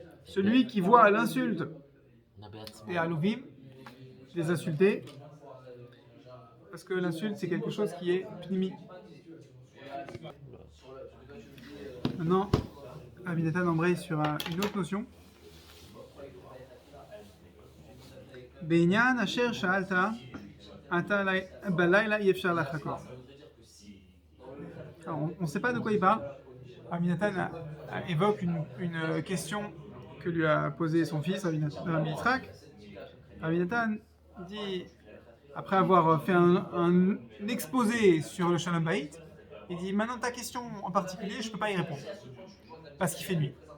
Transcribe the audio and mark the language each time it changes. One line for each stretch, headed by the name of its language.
French: Celui qui voit l'insulte et Alovim, les insulter, parce que l'insulte c'est quelque chose qui est pnimi. Maintenant, Aminatan embraye sur une autre notion.
Hebrew: בעניין אשר שאלת, אתה בלילה אי אפשר לחקור.
French: On ne sait pas de quoi il parle. Aminatan évoque une question que lui a posée son fils, Rabbi Yitzhak. Aminatan dit, après avoir fait un exposé sur le Shalom Bayit, il dit, maintenant ta question en particulier, je ne peux pas y répondre, parce qu'il fait nuit.